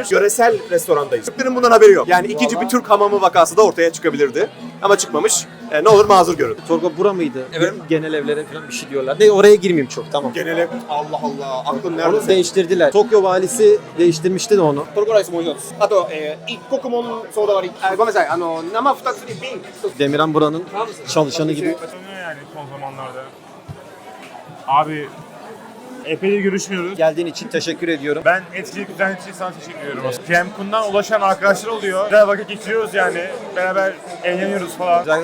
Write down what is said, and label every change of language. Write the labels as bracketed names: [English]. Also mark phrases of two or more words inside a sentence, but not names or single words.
[Turkish] Yöresel restorandayız. Türklerin bundan haberi yok. Yani ikinci bir Türk hamamı vakası da ortaya çıkabilirdi. Ama çıkmamış. Ne olur mazur görün. Torgo bura mıydı? Evet. Genel evlere falan bir şey diyorlar. Ne oraya girmeyeyim çok, tamam. Genel ev. Allah Allah. Aklın Onu nerede? değiştirdiler. Tokyo valisi değiştirmişti de onu. [Japanese] Toriko Rice もう一つ。あと、一国門ソーダ割り。ごめんなさい。生2つに瓶。 [Turkish] Demirhan buranın çalışanı gibi. Sanıyor yani son zamanlarda. Abi epeydir görüşmüyoruz. Geldiğin için teşekkür ediyorum. Ben etkinlik düzenli için sana teşekkür ediyorum. Cancun'dan ulaşan arkadaşlar oluyor. Güzel vakit geçiriyoruz yani. Beraber eğleniyoruz falan.